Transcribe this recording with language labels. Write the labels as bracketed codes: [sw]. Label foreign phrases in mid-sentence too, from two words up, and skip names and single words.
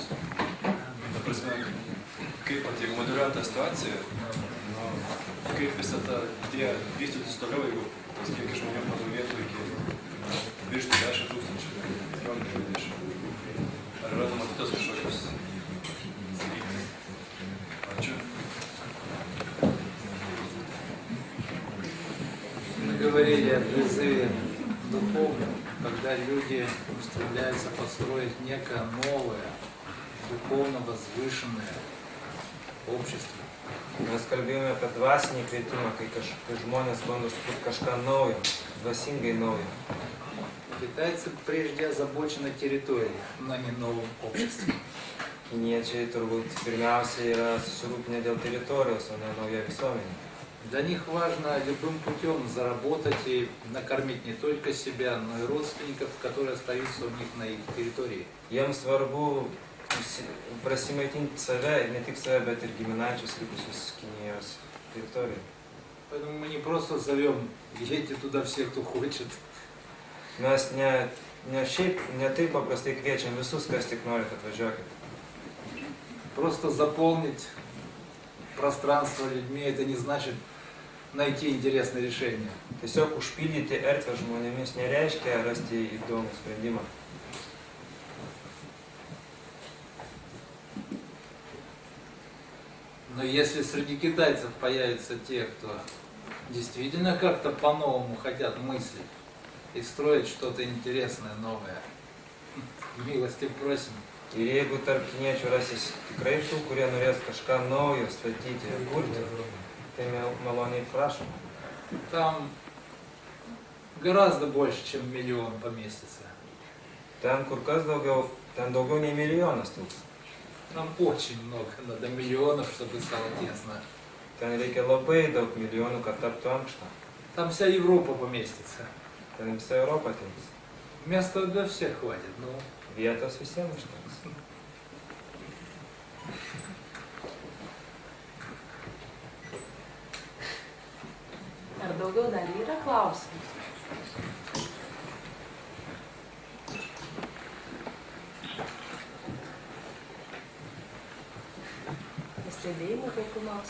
[lt] Ta prasme, kaip jeigu modeliuojant tą situaciją, kaip visą tą idėją vystytis toliau, jeigu tas kiekis žmonių padaugėtų iki virš 10 000, 15-20. Ar yra numatytos kažkokios sritis? Ačiū. [ru] Мы говорили о призыве духовном, когда люди устремляются построить некое новое, духовно возвышенное общество. [lt] Mes kalbėjome apie dvasinį kvietimą, kai žmonės bando sukurti kažką naujo, dvasingai naujo. [ru] Китайцы прежде озабочены территорией, но не новым обществом. [lt] Kiniečiai turbūt pirmiausia yra susirūpinę dėl teritorijos, o ne nauja visuomenė. [ru] Для них важно любым путем заработать и накормить не только себя, но и родственников, которые остаются у них на их территории. [lt] Jiems svarbu prasimaitinti save, ir ne tik save, bet ir giminaičius likusius Kinijos территории. [ru] Поэтому мы не просто зовем, едьте туда все, кто хочет. [lt] Mes ne taip paprastai kviečiam visus, kas tik norit atvažiuokit. [ru] Просто заполнить пространство людьми, это не значит найти интересное решение. [lt] Tiesiog užpildyti erdvę žmonėmis nereiškia rasti įdomų sprendimą. [ru] Но если среди китайцев появятся те, кто действительно как-то по-новому хотят мыслить и строить что-то интересное, новое, милости просим. [lt] Ir jeigu tarp kiniečių rasis tikrai tų, kurie norės kažką naujo statyti ir kurti, tai maloniai prašom. [ru] Там гораздо больше, чем 1 миллион поместится. [lt] Ten kur kas daugiau, ten daugiau nei milijonas tilps. [ru] Нам очень много, надо миллионов, чтобы стало тесно. [lt] Ten reikia labai daug milijonų, kad taptų ankšta. [ru] Там вся Европа поместится. [lt] Ten visa Europa tilps. [ru] Места для всех хватит, ну. [lt] Vietos visiems užteks. Ar daugiau dar yra klausimų? Pastebėjimų kokių nors?